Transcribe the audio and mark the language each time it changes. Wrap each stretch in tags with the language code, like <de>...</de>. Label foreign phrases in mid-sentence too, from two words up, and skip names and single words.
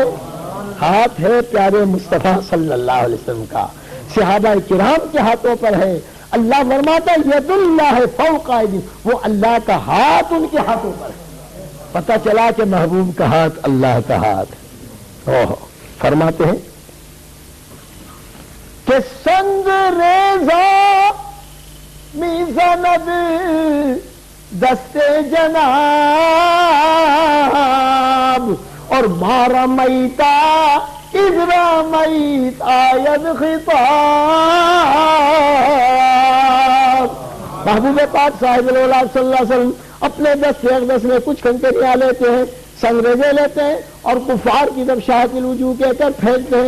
<ur>ہاتھ ہے پیارے مصطفیٰ</ur> <ar>صلی اللہ علیہ وسلم</ar> <ur>کا، صحابہ کرام کے ہاتھوں پر ہے۔ اللہ فرماتا ہے</ur> <ar>ید اللہ فوق ایدیہم،</ar> <ur>وہ اللہ کا ہاتھ ان کے ہاتھوں پر ہے۔ پتہ چلا کہ محبوب کا ہاتھ اللہ کا ہاتھ ہے۔ فرماتے ہیں کہ</ur> <fa>سنگ ریزا میزند دست جناب، اور مارا میتا اذرا میت آید خطاب۔</fa> <ur>محبوب پاک صاحب الاولاد</ur> <ar>صلی اللہ علیہ وسلم</ar> <ur>اپنے دست اقدس میں کچھ کنکریاں لیتے ہیں، سنگریزے لیتے ہیں، اور کفار کی طرف</ur> <ar>شاہد الوجوہ</ar> <ur>کہہ کر پھینکتے ہیں۔</ur>